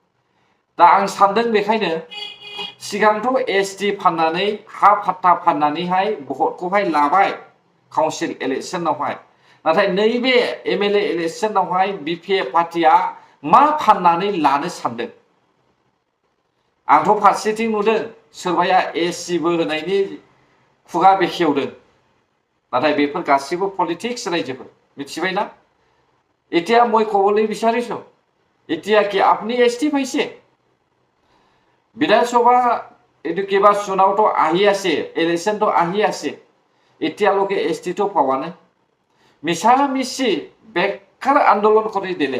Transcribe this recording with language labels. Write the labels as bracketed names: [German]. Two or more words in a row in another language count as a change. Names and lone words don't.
[Bodo] दा आं सानदों बेखायनो सिगांथ' एसटि फाननानै हा फाट्टा फाननानैहाय भटखौहाय लाबाय काउन्सिल इलेक्सनावहाय नाथाय नैबे एमएलए इलेक्सनावहाय बिपिएफ पार्टिया मा फाननानै लानो सानदों आंथ' फारसेथिं नुदों सोरबाया एससिबो होनायनि खुगा बेखेवदों नाथाय बेफोर गासिबो पलिटिक्स रायजोफोर मिथिबायना [Assamese] এতিয়া মই ক'বলৈ বিচাৰিছো এতিয়া কি আপুনি এসটি পাইছে বিধানসভা এইটো কিবা চুনাওটো আহি আছে ইলেকশনটো আহি আছে এতিয়ালৈকে এসটিটো পোৱা নাই মিছা মিছি বেকাৰ আন্দোলন কৰি দিলে